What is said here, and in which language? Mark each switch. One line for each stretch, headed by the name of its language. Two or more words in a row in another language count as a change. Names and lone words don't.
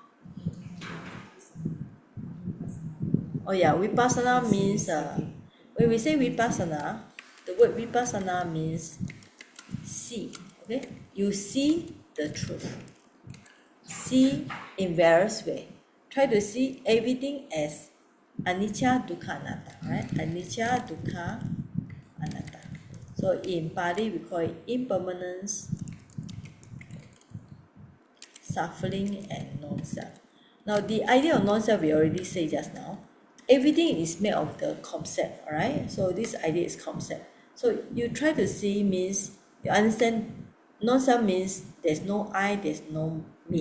English: Oh yeah, vipassana means when we say vipassana, the word vipassana means see. Okay, you see the truth. See in various ways. Try to see everything as
Pali: anicca, dukkha, anatta.
English: Right?
Pali: Anicca, dukkha, anatta.
English: So in Pali we call it impermanence, suffering, and non-self. Now the idea of non-self we already said just now. Everything is made of the concept, alright? So this idea is concept. So you try to see means you understand non-self means there's no I, there's no me.